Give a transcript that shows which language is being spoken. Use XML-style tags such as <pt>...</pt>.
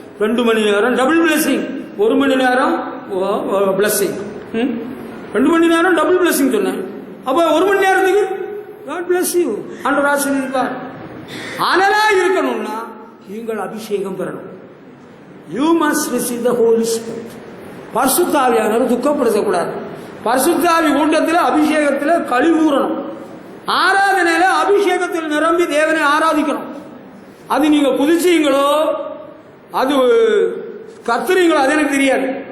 <ta>2 மணி நேரம் double blessing, 1 மணி நேரம் blessing. 2 மணி நேரம் டபுள் பிளெஸிங் சொன்னேன். அப்ப 1 மணி நேரத்துக்கு</ta> <en>God bless you,</en> <ta>ஆண்டவர் ஆசீர்வதிப்பார். அனலா இருக்கணும்னா நீங்கள் அபிஷேகம் பெறணும்.</ta> <en>You must receive the Holy Spirit.</en> <ta>பரிசுத்த ஆவியானவர் துக்கப்படுத்தக்கூடாது. பரிசுத்த ஆவி கூட்டத்தில் அபிஷேகத்தில் கழிவுறணும். ஆராதனையில அபிஷேகத்தில் நிரம்பி தேவனை ஆராதிக்கணும். அது நீங்க குதிச்சீங்களோ, அது கத்துறீங்களோ, அது எனக்கு தெரியாது.</ta>